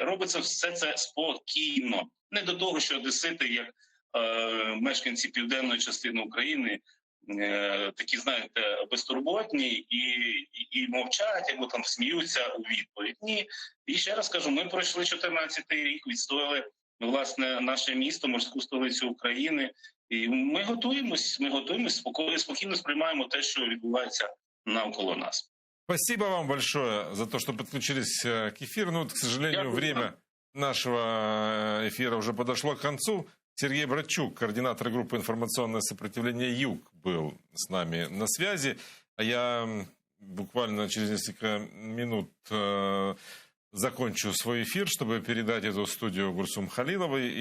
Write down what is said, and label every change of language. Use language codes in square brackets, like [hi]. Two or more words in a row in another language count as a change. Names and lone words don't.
[uk] Робиться все це спокійно. Не до того, що одесити, як мешканці південної частини України, такі, знаєте, безтурботні і мовчать, або там сміються у відповідь. Ні. І ще раз кажу, ми пройшли 14-й рік, відстояли, власне, наше місто, морську столицю України. І ми готуємось, спокійно сприймаємо те, що відбувається навколо нас. [ru] Спасибо вам большое за то, что подключились к эфиру. Ну, вот, к сожалению, время нашего эфира уже подошло к концу. Сергей Братчук, координатор группы «Информационное сопротивление Юг», был с нами на связи. А я буквально через несколько минут закончу свой эфир, чтобы передать эту студию Гульсум Халиловой.